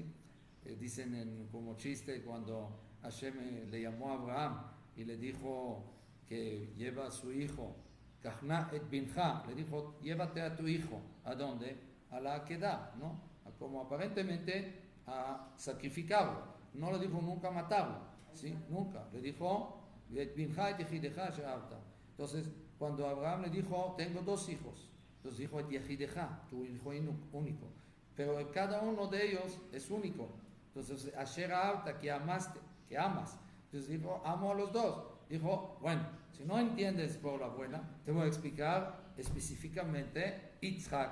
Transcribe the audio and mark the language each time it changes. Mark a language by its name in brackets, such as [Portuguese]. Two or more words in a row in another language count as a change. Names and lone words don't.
[Spanish] Dicen como chiste cuando Hashem le llamó a Abraham y le dijo que lleva a su hijo, [Hebrew] קח נא את בנך, [Spanish] le dijo: llévate a tu hijo. ¿A dónde? A la Akedah, ¿no? Como aparentemente a sacrificarlo. No le dijo nunca matarlo, ¿sí? Nunca. Le dijo: [Hebrew] את בנך את יחידך שאהבת. [Spanish] Entonces, cuando Abraham le dijo: tengo 2 hijos, entonces dijo: [Hebrew] את יחידך, [Spanish] tu hijo único. Pero cada uno de ellos es único. Entonces, [Hebrew] אשר אהבת, [Spanish] que amaste, que amas. Entonces dijo: amo a los 2. Dijo: bueno, si no entiendes por la buena, te voy a explicar específicamente Yitzhak.